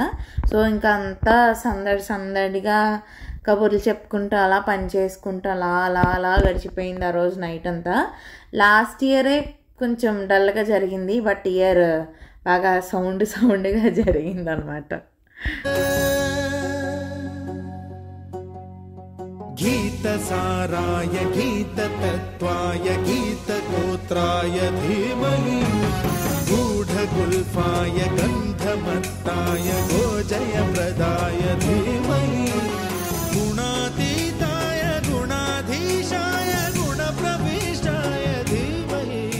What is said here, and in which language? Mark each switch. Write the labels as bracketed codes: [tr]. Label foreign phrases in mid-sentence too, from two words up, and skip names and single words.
[te] సో ఇంకా అంతా సందడిగా కబుర్లు చెప్పుకుంటూ అలా పని చేసుకుంటూ అలా అలా అలా గడిచిపోయింది ఆ రోజు నైట్ అంతా. [en] last year [te] కొంచెం డల్గా జరిగింది, [en] but year [te] బాగా సౌండ్గా జరిగింది అనమాట. [sa] गीतसाराय गीततत्त्वाय गीतगोत्राय धीमहि गूढगुल्फाय गन्धमत्ताय गोजयप्रदाय धीमहि गुणातीताय गुणाधीशाय गुणप्रविष्टाय धीमहि